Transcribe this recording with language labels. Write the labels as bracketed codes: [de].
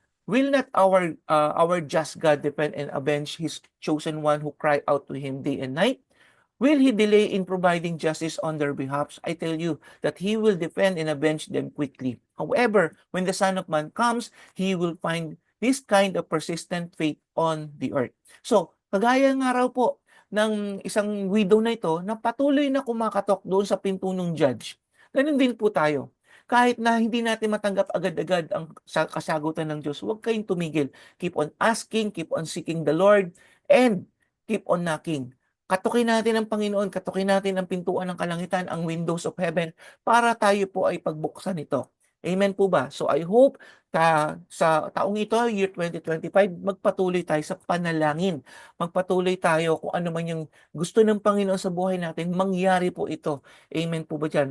[en] Will not our just God defend and avenge his chosen one who cry out to him day and night? Will he delay in providing justice on their behalf? I tell you that he will defend and avenge them quickly. However, when the Son of Man comes, he will find this kind of persistent faith on the earth." [tl] So, kagaya nga raw po ng isang widow na ito na patuloy na kumakatok doon sa pinto ng judge. Ganun din po tayo. Kahit na hindi natin matanggap agad-agad ang kasagutan ng Diyos, huwag kayong tumigil. [en] Keep on asking, keep on seeking the Lord, and keep on knocking. [tl] Katukin natin ang Panginoon, katukin natin ang pintuan ng kalangitan, ang windows of heaven, para tayo po ay pagbuksan ito. Amen po ba? So I hope sa taong ito, year 2025, magpatuloy tayo sa panalangin. Magpatuloy tayo kung ano man yung gusto ng Panginoon sa buhay natin, mangyari po ito. Amen po ba dyan?